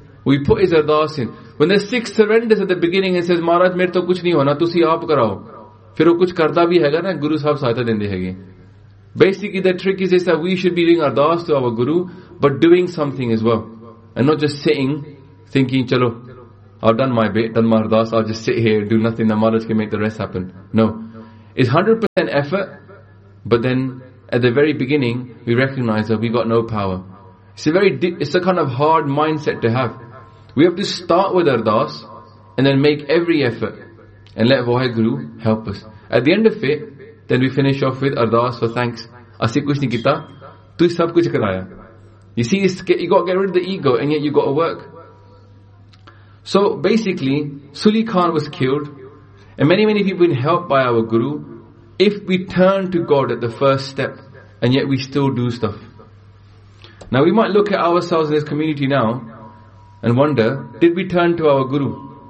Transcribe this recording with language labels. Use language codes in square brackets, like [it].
[en] We put his ardaas in. When the Sikh surrenders at the beginning and says, Maharaj, [pa] ਮੇਰੇ ਤੋ ਕੁਛ ਨਹੀ ਹੋਣਾ, ਤੁਸੀ ਆਪ ਕਰਾਓ. ਫਿਰ ਓਹ ਕੁਛ ਕਰਦਾ ਭੀ ਹੈ ਗਾ ਨਾ, ਗੁਰੂ ਸਾਹਿਬ ਸਹਾਇਤਾ ਦੇਂਦੇ ਹੈ ਗਾ. [en] Basically, the trick is this, that we should be doing ardaas to our Guru, but doing something as well. And not just sitting, thinking, chalo, I've done my bit, done my ardaas, I'll just sit here, do nothing, the Maharaj can make the rest happen. No. is 100% effort, but then at the very beginning, we recognize that we got no power. It's a kind of hard mindset to have. We have to start with ardaas and then make every effort and let Vaheguru help us. At the end of it, then we finish off with ardaas for thanks. [pa] ਅਸੀ ਕੁਛ ਨਹੀ ਕੀਤਾ, ਤੂ ਸਬ ਕੁਛ ਕਰਾਇਆ. [en] You see, you got to get rid of the ego and yet you got to work. So basically, Suli Khan was killed and many people been helped by our Guru. If we turn to God at the first step and yet we still do stuff. Now we might look at ourselves in this community now and wonder, did we turn to our Guru?